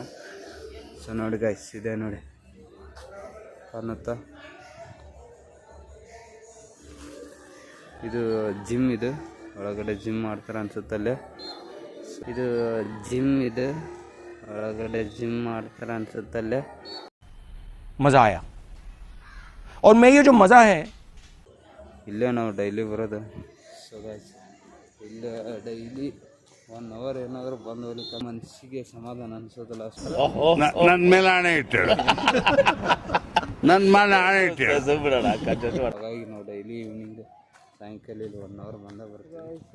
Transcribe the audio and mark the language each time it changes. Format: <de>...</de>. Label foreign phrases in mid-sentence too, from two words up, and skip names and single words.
<kn>ಸೊ ನೋಡಿ ಗೈಸ್ ಇದೆ ನೋಡಿ ಕಾಣುತ್ತಾ. ಇದು ಜಿಮ್, ಇದು ಒಳಗಡೆ ಜಿಮ್ ಮಾಡ್ತಾರೆ ಅನ್ಸುತ್ತಲ್ಲೇ. ಇದು ಜಿಮ್ ಇದೆ, ಒಳಗಡೆ ಜಿಮ್ ಮಾಡ್ತಾರೆ ಅನ್ಸುತ್ತಲ್ಲೇ.</kn> <hi>मज़ा आया और मैं ये जो मज़ा है</hi> <kn>ಇಲ್ಲೇ ನಾವು ಡೈಲಿ ಬರೋದು. ಸೊ ಗೈಸ್ ಇಲ್ಲೇ ಡೈಲಿ 1 ಅವರ್ ಏನಾದರೂ ಬಂದು ಹೋಗ್ಲಿಕ್ಕೆ ಮನಸ್ಸಿಗೆ ಸಮಾಧಾನ ಅನಿಸೋದಿಲ್ಲ ಅಷ್ಟು. ನನ್ನ ಮೇಲೆ ಆಣೆ ಇಟ್ಟಳು, ನನ್ನ ಮೇಲೆ ಆಣೆ ಇಟ್ಟಳು. ಹಾಗಾಗಿ ನಾವು ಡೈಲಿ ಈವ್ನಿಂಗ್ ಸಾಯಂಕಾಲ ಇಲ್ಲಿ 1 ಅವರ್ ಬರ್ತೀವಿ.</kn>